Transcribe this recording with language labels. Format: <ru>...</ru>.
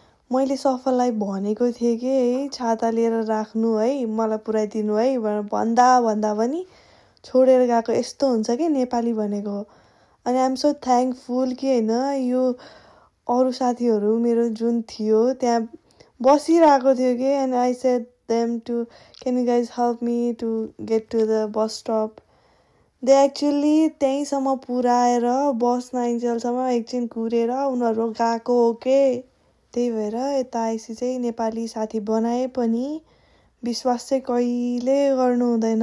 <ne>मैले सफललाई भनेको थिएँ कि है छाता लिएर राख्नु है, मलाई पुऱ्याइदिनु है भनेर भन्दा पनि छोडेर गएको। यस्तो हुन्छ कि नेपाली भनेको। अनि</ne> <en>I am so thankful</en> <ne>कि होइन यो अरू साथीहरू मेरो जुन थियो त्यहाँ बसिरहेको थियो कि।</ne> <en>And I said them to can you guys help me to get to the bus stop.</en> <ne>दे actually त्यहीँसम्म पुऱ्याएर बस नआइन्जेलसम्म एकछिन कुरेर उनीहरू गएको हो के। त्यही भएर यता आइसी चाहिँ नेपाली साथी बनाए पनि विश्वास चाहिँ कहिले गर्नु हुँदैन।</ne>